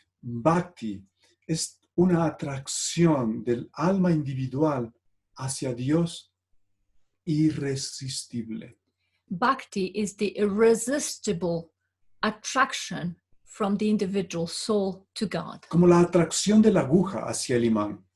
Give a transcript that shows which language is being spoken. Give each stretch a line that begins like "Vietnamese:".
Spanish: Bhakti es una atracción del alma individual hacia Dios irresistible.
English: Bhakti is the irresistible attraction from the individual soul to God.
Spanish: Como la atracción de la aguja hacia el imán.